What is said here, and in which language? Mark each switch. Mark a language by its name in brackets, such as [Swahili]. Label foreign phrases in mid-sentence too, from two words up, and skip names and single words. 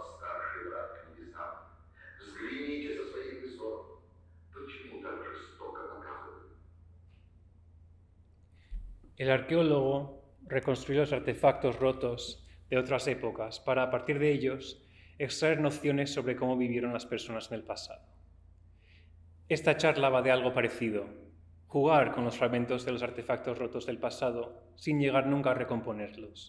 [Russian] старший брат к небесам, взгляните со своих высот, почему так жестоко наказывают? [Spanish] El arqueólogo reconstruyó los artefactos rotos de otras épocas para, a partir de ellos, extraer nociones sobre cómo vivieron las personas en el pasado. Esta charla va de algo parecido. Jugar con los fragmentos de los artefactos rotos del pasado sin llegar nunca a recomponerlos.